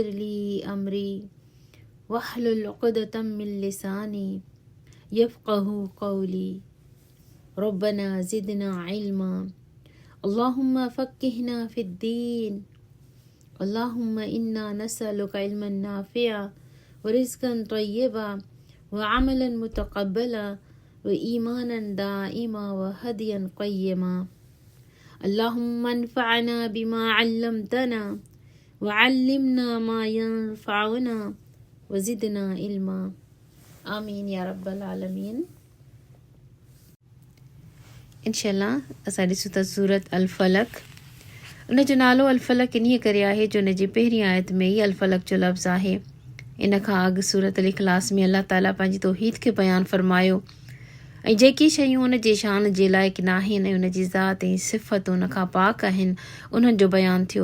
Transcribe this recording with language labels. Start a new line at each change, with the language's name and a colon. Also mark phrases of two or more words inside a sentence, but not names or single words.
Arabic: لي أمري واحلل عقدة من لساني يفقه قولي ربنا زدنا علما اللهم فقهنا في الدين اللهم إنا نسألك علما نافعا ورزقا طيبا وعملا متقبلا وإيمانا دائما وهديا قيما. اللهم انفعنا بما علمتنا وعلمنا ما ينفعنا وزدنا علما. آمين يا رب العالمين.
Sindhi: इंशाल्लाह असां ॾिसूं था सूरत अल-फलक. उन जो नालो अल-फलक इन्हीअ करे आहे जो उन जी पहिरीं आयत में ई अल-फलक जो लफ़्ज़ आहे. इन खां अॻु सूरत अल-इख़लास में अल्लाह ताला पंहिंजी तौहीद खे बयानु फ़रमायो ऐं जेकी शयूं उन जे शान जे लाइक़ न आहिनि ऐं उन जी ज़ात ऐं सिफ़त उन खां पाक आहिनि उन्हनि जो बयानु थियो.